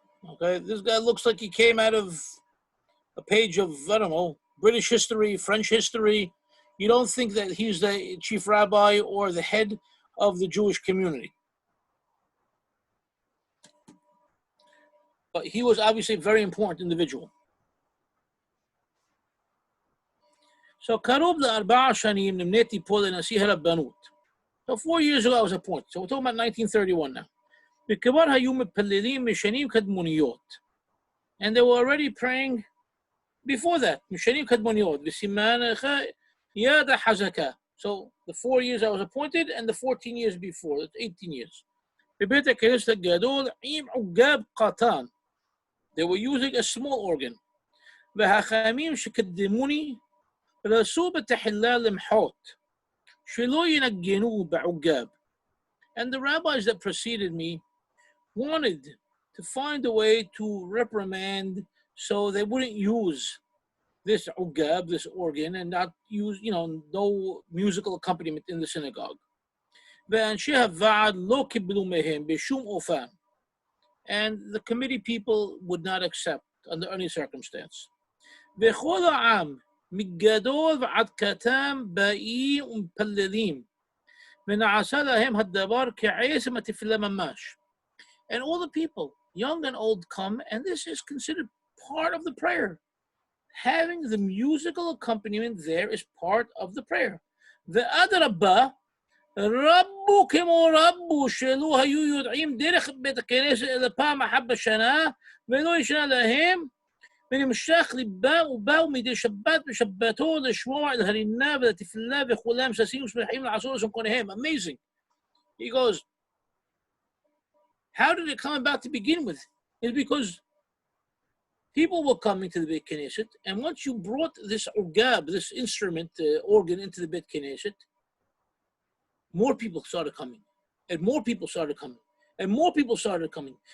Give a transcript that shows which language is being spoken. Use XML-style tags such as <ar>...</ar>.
<en>Okay, this guy looks like he came out of a page of, I don't know, British history, French history. You don't think that he's the chief rabbi or the head of the Jewish community. But he was obviously a very important individual.</en> <he>So, קרוב ל4 שנים נמניתי פה לנשיא הרבנות.</he> <en>So 4 years ago I was appointed. So we're talking about 1931 now.</en> <he>וכבר היו מפללים משנים קדמוניות.</he> <en>And they were already praying before that.</en> <he>משנים קדמוניות. וסימנך יד החזקה.</he> <en>So the 4 years I was appointed and the 14 years before, that's 18 years.</en> <he>בבית הכנסת הגדול עם עוגב קטן.</he> <en>They were using a small organ.</en> <he>והחכמים שקדמוני רצו בתחילה למחות. שלא ינגנו בעוגב.</he> <en>And the rabbis that preceded me wanted to find a way to reprimand so they wouldn't use this ugab, this organ, and not use, no musical accompaniment in the synagogue.</en> <he>ואנשי הוועד לא קיבלו מהם בשום אופן.</he> <en>And the committee people would not accept under any circumstance.</en> <he>וכל העם מגדול ועד קטן באים ומפללים. ונעשה להם הדבר כעצם התפילה ממש.</he> <en>And all the people, young and old, come, and this is considered part of the prayer. Having the musical accompaniment there is part of the prayer.</en> <he>ואדרבה, רבו כמו רבו שלא היו יודעים דרך בית הכנסת אלא פעם אחת בשנה, ולא ישנה להם, ונמשך ליבם ובאו מדי שבת ושבתו לשמוע אל הרינה ולתפילה וכולם ששים ושמחים לעשות לשמקוניהם.</he> <en>Amazing. He goes, how did it come about to begin with? It's because people were coming to the Beit Knesset, and once you brought this ugab, this instrument, organ, into the Beit Knesset, more people started coming, and more people started coming, and more people started coming.</en>